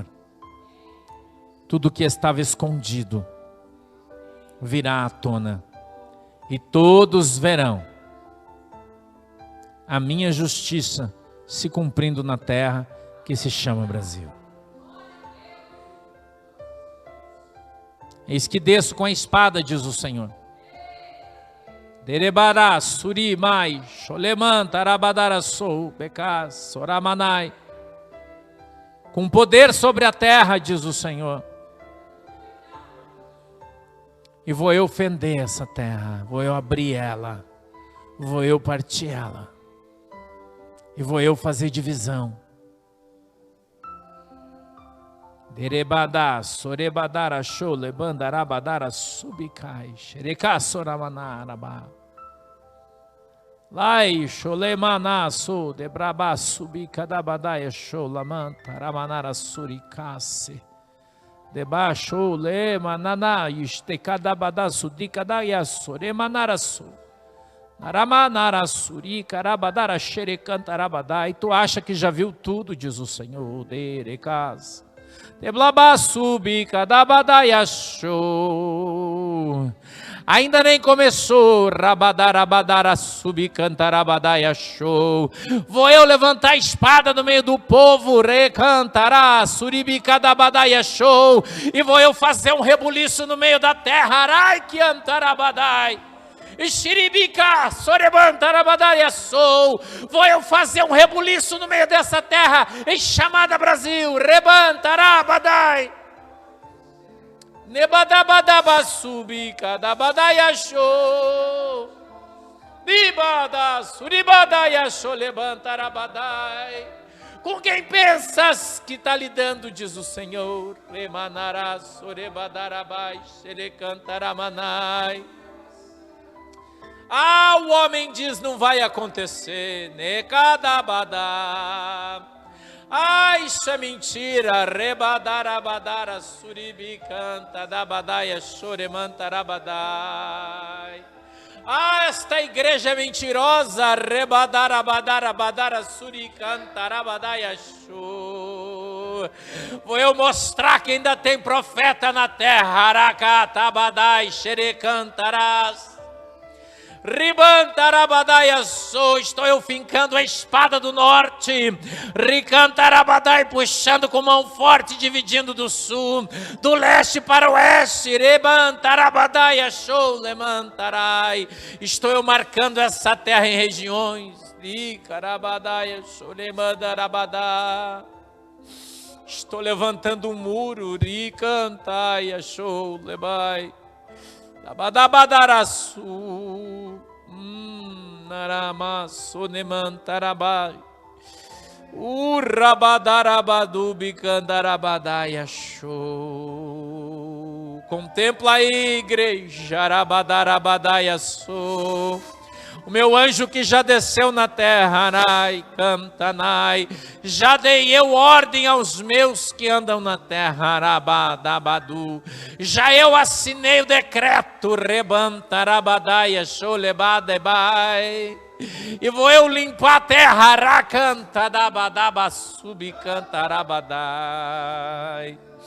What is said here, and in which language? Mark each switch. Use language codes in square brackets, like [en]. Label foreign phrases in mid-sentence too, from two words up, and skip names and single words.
[pt] Tudo que estava escondido virá à tona, e todos verão a minha justiça se cumprindo na terra que se chama Brasil. Eis que desço com a espada, diz o Senhor. Derebará, suri, mai, sholeman, tarabadara, sou, becás, soramanai. Com poder sobre a terra, diz o Senhor. E vou eu fender essa terra, vou eu abrir ela, vou eu partir ela. E vou eu fazer divisão. Derebadá, sorebadara, show, lebandarabadara, subikai, xerecá, soramanarabá. Lai, sholemana, so, debrabá, subicadabadaia, show, lamanta, ramanara, suricase. Debaixo, le, manana, istecadabadá, sudicadaia, soremanara, su. Naramanarasuri, Karabadara Xerecantarabadai. Tu acha que já viu tudo, diz o Senhor. Derecas. Teblabasubi, Kadabadaiachou. Ainda nem começou. Rabadarabadara subicantarabadaiachou. Vou eu levantar a espada no meio do povo. Recantará, suribicadabadaiachou. E vou eu fazer um rebuliço no meio da terra. Arai que antarabadai. Xiribica, sorebantarabadai sou. Vou eu fazer um rebuliço no meio dessa terra, em chamada Brasil. Rebantarabadai. Nebadabadaba subica, dabadai achou. Bibada, suribadai achou, levantarabadai. Com quem pensas que está lidando, diz o Senhor. Remanará, sorebadarabai, xerecantaramanai. Ah, o homem diz, não vai acontecer. Necadabadá. Ah, isso é mentira. Rebadarabadara suribicanta dabadaia choremantarabadai. Ah, esta igreja é mentirosa. Rebadarabadara suricantarabadaia chor. Vou eu mostrar que ainda tem profeta na terra. Aracatabadai xerecantarás. Ribantarabadai sou, estou eu fincando a espada do norte. Ricantarabadai puxando com mão forte, dividindo do sul, do leste para o oeste. Ribantarabadai show, levantarai. Estou eu marcando essa terra em regiões. Ricarabadai show, levantarabadai. Estou levantando um muro. Ricantai show, lebai. Abadabadaraçu, naramaço nemantarabai, urrabadarabadu bicandarabadai achou. Contempla aí, igreja, arabadarabadai achou. O meu anjo que já desceu na terra, Arai, Cantanai, já dei eu ordem aos meus que andam na terra, Arabadabadu, já eu assinei o decreto, Rebantarabadai, Xolebadebai, e vou eu limpar a terra, Aracantadabadaba, Subicantarabadai.